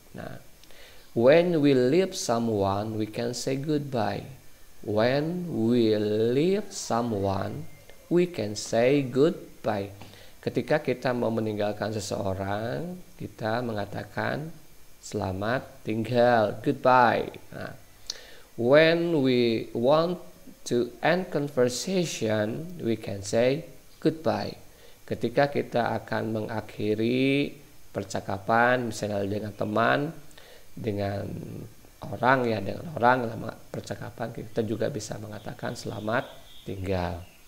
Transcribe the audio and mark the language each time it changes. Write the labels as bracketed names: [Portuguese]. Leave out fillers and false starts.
[English] Nah, when we leave someone, we can say goodbye. When we leave someone, we can say goodbye. [Indonesian] Ketika kita mau meninggalkan seseorang, kita mengatakan selamat tinggal, goodbye. [English] Nah, when we want to end conversation, we can say goodbye. [Indonesian] Ketika kita akan mengakhiri percakapan, misalnya dengan teman, dengan orang dalam percakapan, kita juga bisa mengatakan selamat tinggal.